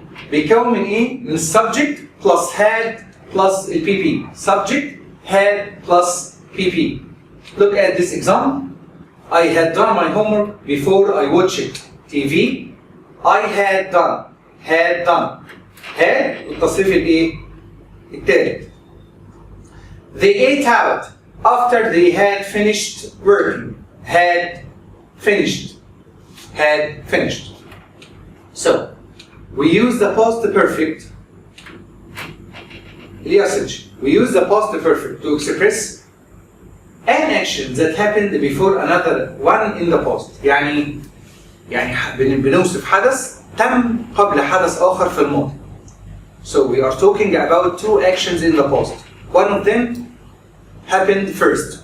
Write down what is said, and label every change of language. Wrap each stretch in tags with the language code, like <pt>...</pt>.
<ar>بيكون من ايه؟ من</ar> <en>subject plus had plus PP. Subject, had plus PP. Look at this example. I had done my homework before I watched TV. I had done. Had done.</en> <ar>Had التصريف الايه؟ التالت.</ar> <en>They ate out after they had finished working. Had finished. Had finished. So, we use the past perfect. Usage. We use the past perfect to express an action that happened before another one in the past.</en> <ar>يعني بنوصف حدث تم قبل حدث آخر في الماضي.</ar> <en>So we are talking about two actions in the past. One of them happened first.</en>